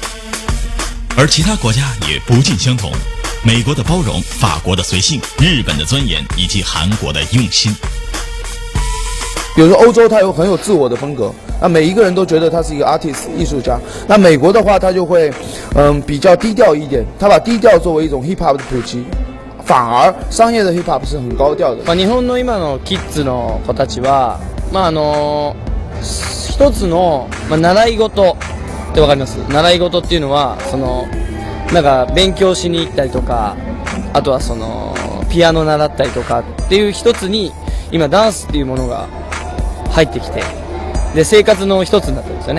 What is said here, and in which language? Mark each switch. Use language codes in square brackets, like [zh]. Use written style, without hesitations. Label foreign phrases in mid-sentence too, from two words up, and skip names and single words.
[zh] 而其他国家也不尽相同，美国的包容，法国的随性，日本的钻研，以及韩国的用心。比如说欧洲，它很有自我的风格，那每一个人都觉得他是一个 artist 艺术家。那美国的话，他就会比较低调一点，他把低调作为一种 [en] hip hop [zh] 的普及。反而商业的 [en] hip hop [zh] 是很高調的。 [ja] 日本の今のキッズの子たちは、一つの、習い事ってわかります？習い事っていうのはなんか勉強しに行ったりとか、あとはピアノ習ったりとかっていう一つに今ダンスっていうものが入ってきて、で生活の一つになってるんですよね。